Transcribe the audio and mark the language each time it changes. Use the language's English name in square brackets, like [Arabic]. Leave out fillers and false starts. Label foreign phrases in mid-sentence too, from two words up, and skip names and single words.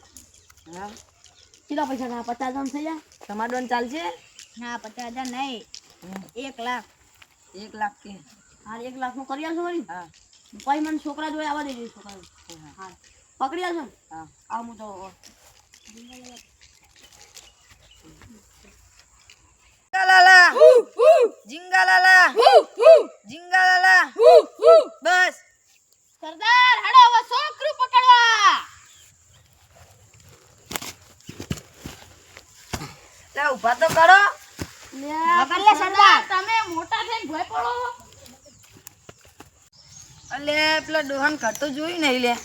[Gujarati] હા, કેટલા પૈસા ના 50,000 થઈ જાય? તમારું દોન ચાલશે? ના 50,000 નહીં, 1 લાખ. 1 લાખ કે? હા 1 લાખનું કરી આવશો વળી. હા પછી મને છોકરા જોડે આવવા દેજો. છોકરા હા પકડી આવશો ને? હા. આવ હું તો Jingalala, hu hu, jingalala, hu hu, jingalala, hu hu. બસ. સરદાર હાડો હવે છોકરું પકડવા. લે ઊભા તો કરો. પકડ લે સરદાર, તમે મોટા થઈને ભોય પડો. અલે પેલા ડોહાન કરતો જોઈ નહીં લે.